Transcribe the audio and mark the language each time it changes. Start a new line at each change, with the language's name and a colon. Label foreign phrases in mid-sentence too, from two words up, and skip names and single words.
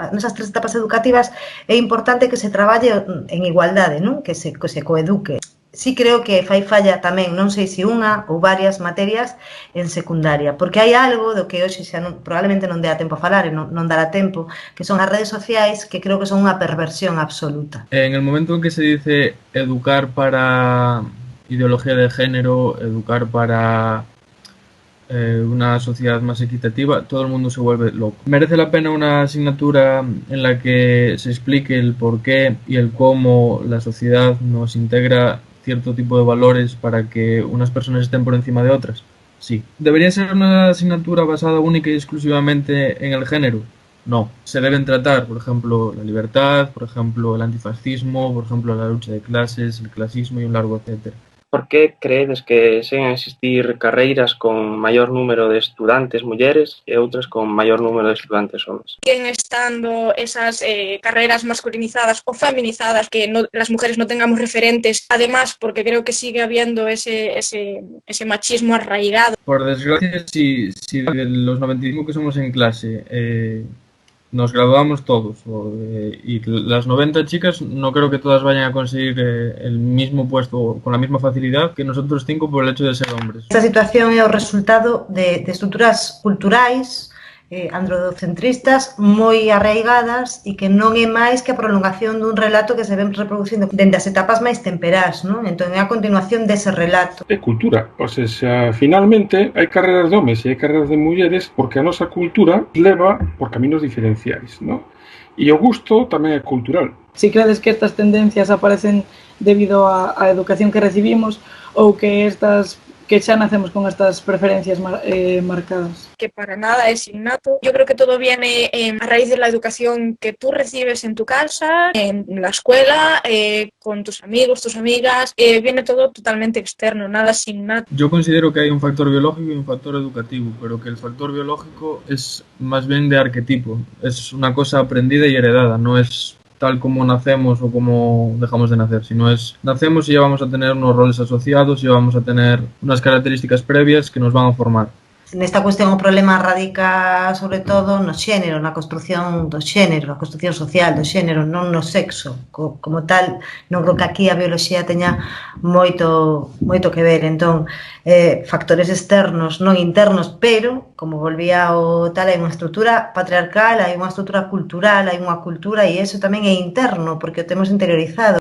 Galician: Nesas tres etapas educativas é importante que se traballe en igualdade, non? Que se coeduque. Sí creo que fai falla tamén, non sei se unha ou varias materias en secundaria, porque hai algo do que hoxe xa probablemente non dea tempo a falar e non dará tempo, que son as redes sociais, que creo que son unha perversión absoluta.
Spanish: En el momento en que se dice educar para ideología de género, educar para una sociedad más equitativa, todo el mundo se vuelve loco. Merece la pena una asignatura en la que se explique el por qué y el cómo la sociedad nos integra cierto tipo de valores para que unas personas estén por encima de otras. Sí. ¿Debería ser una asignatura basada única y exclusivamente en el género? No. Se deben tratar, por ejemplo, la libertad, por ejemplo, el antifascismo, por ejemplo, la lucha de clases, el clasismo y un largo etcétera.
Galician: Por que credes que seguen a existir carreiras con maior número de estudantes mulleres e outras con maior número de estudantes homes?
Spanish: Siguen estando esas carreras masculinizadas o feminizadas, que las mujeres no tengamos referentes, además porque creo que sigue habiendo ese machismo arraigado. Por desgracia, si de los 95 que somos en clase nos graduamos todos y las 90 chicas no creo que todas vayan a conseguir el mismo puesto con la misma facilidad que nosotros 5 por el hecho de ser hombres.
Galician: Esta situación é o resultado de estruturas culturais androcentristas moi arraigadas e que non é máis que a prolongación dun relato que se ven reproducindo dende as etapas máis temperás, non? Entón é a continuación dese relato. É cultura,
Portuguese: ou seja,
Galician: finalmente hai carreras de homes e hai carreras de mulleres porque a nosa cultura leva por caminos diferenciais, non? E o gusto tamén é cultural. Si credes que estas tendencias aparecen debido á educación que recibimos ou que xa nacemos con estas preferencias marcadas.
Spanish: Que para nada es innato. Yo creo que todo viene a raíz de la educación que tú recibes en tu casa, en la escuela, con tus amigos, tus amigas. Viene todo totalmente externo, nada es innato. Yo considero que hay un factor biológico y un factor educativo, pero que el factor biológico es más bien de arquetipo. Es una cosa aprendida y heredada, no es tal como nacemos o como dejamos de nacer, sino es nacemos y ya vamos a tener unos roles asociados y vamos a tener unas características previas que nos van a formar.
Galician: Nesta cuestión o problema radica sobre todo no xénero, na construción do xénero, na construción social do xénero, non no sexo. Como tal, non creo que aquí a bioloxía teña moito que ver. Entón, factores externos, non internos, pero, como volvía o tal, hai unha estrutura patriarcal, hai unha estrutura cultural, hai unha cultura e iso tamén é interno, porque o temos interiorizado.